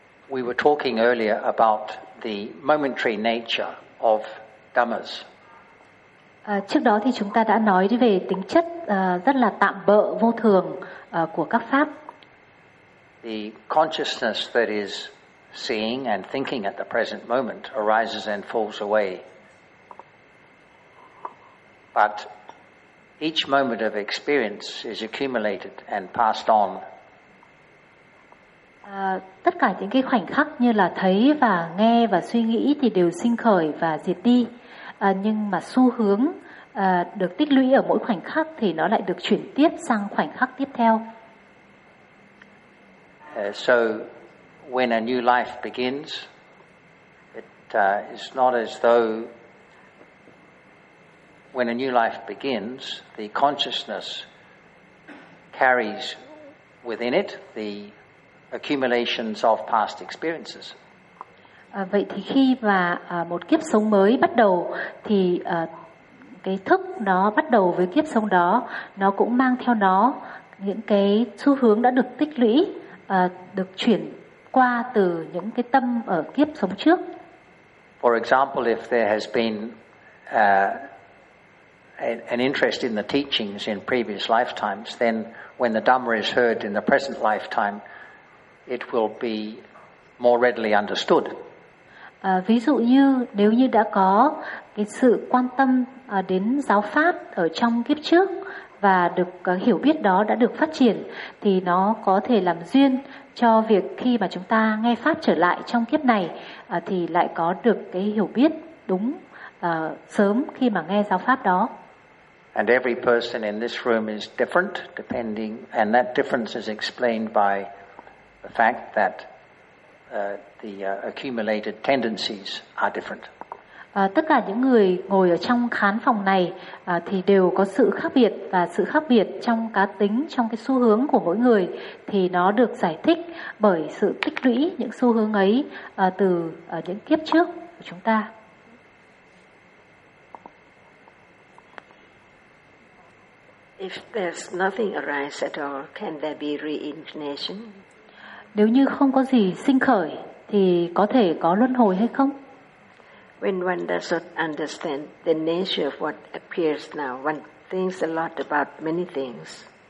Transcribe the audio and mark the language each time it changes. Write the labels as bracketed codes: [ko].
[en] We were talking earlier about the momentary nature of dhammas. [vi] Trước đó thì chúng ta đã nói về tính chất rất là tạm bợ, vô thường của các pháp. [en] The consciousness that is seeing and thinking at the present moment arises and falls away. But each moment of experience is accumulated and passed on [vi] Tất cả những cái khoảnh khắc như là thấy và nghe và suy nghĩ thì đều sinh khởi và diệt đi. Nhưng mà xu hướng được tích lũy ở mỗi khoảnh khắc thì nó lại được chuyển tiếp sang khoảnh khắc tiếp theo. [en] So when a new life begins, it's not as though when a new life begins, the consciousness carries within it the accumulations of past experiences. [vi] Vậy thì khi mà một kiếp sống mới bắt đầu thì cái thức nó bắt đầu với kiếp sống đó, nó cũng mang theo nó những cái xu hướng đã được tích lũy, được chuyển qua từ những cái tâm ở kiếp sống trước. [en] For example, if there has been an interest in the teachings in previous lifetimes, then when the Dhamma is heard in the present lifetime, it will be more readily understood. [vi] Ví dụ như nếu như đã có cái sự quan tâm đến giáo pháp ở trong kiếp trước và được hiểu biết đó đã được phát triển, thì nó có thể làm duyên cho việc khi mà chúng ta nghe pháp trở lại trong kiếp này thì lại có được cái hiểu biết đúng sớm khi mà nghe giáo pháp đó. [en] And every person in this room is different, depending, and that difference is explained by the fact that the accumulated tendencies are different. [vi] Tất cả những người ngồi ở trong khán phòng này thì đều có sự khác biệt, và sự khác biệt trong cá tính, trong cái xu hướng của mỗi người thì nó được giải thích bởi sự tích lũy những xu hướng ấy từ những kiếp trước của chúng ta. [en] If there's nothing arise at all, can there be reincarnation? [vi] Nếu như không có gì sinh khởi thì có thể có luân hồi hay không? [en] When one does not understand the nature of what appears now, one thinks a lot about many things.